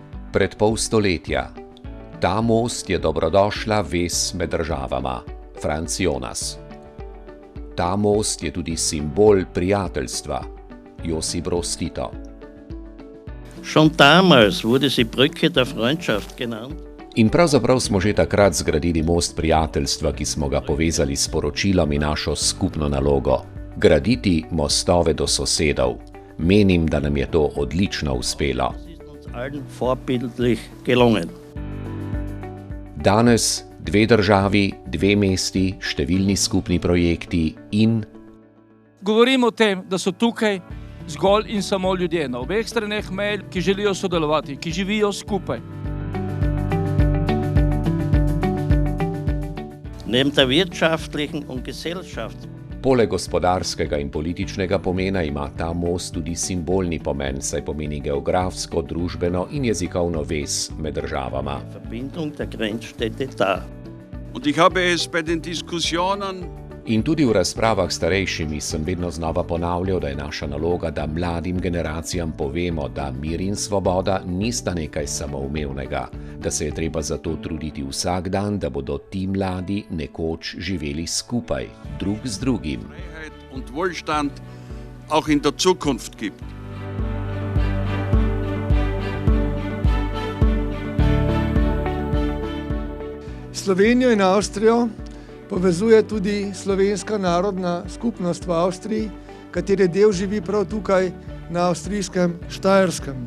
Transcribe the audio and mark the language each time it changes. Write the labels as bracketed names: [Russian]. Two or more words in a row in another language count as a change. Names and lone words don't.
[Slovenian] Pred pol stoletja. Ta most je dobrodošla vez med državama, Franz Jonas. Ta most je tudi simbol prijateljstva, Josip Broz Tito. [German] Schon damals wurde sie Brücke der Freundschaft genannt. [Slovenian] In pravzaprav smo že takrat zgradili most prijateljstva, ki smo ga povezali s sporočilom in našo skupno nalogo. Graditi mostove do sosedov. Menim, da nam je to odlično uspelo. [German] Allen vorbildlich gelungen. [Slovenian] Danes 2 državi, 2 mesti, številni skupni projekti in... Govorimo o tem, da so tukaj zgolj in samo ljudje na obeh straneh meje, ki želijo sodelovati, ki živijo skupaj. [German] Neben der wirtschaftlichen und gesellschaftlichen. [Slovenian] Poleg gospodarskega in političnega pomena ima ta most tudi simbolni pomen, saj pomeni geografsko, družbeno in jezikovno vez med državama. [German] Verbindung der Grenzstädte dar. Und ich habe es bei den Diskussionen [Slovenian] In tudi v razpravah s starejšimi sem vedno znova ponavljal, da je naša naloga, da mladim generacijam povemo, da mir in svoboda nista nekaj samoumevnega, da se je treba za to truditi vsak dan, da bodo ti mladi nekoč živeli skupaj, drug z drugim. [German] Freiheit und Wohlstand auch in der Zukunft gibt. [Slovenian] Slovenijo in Avstrijo povezuje tudi slovenska narodna skupnost v Avstriji, katere del živi prav tukaj na avstrijskem Štajerskem.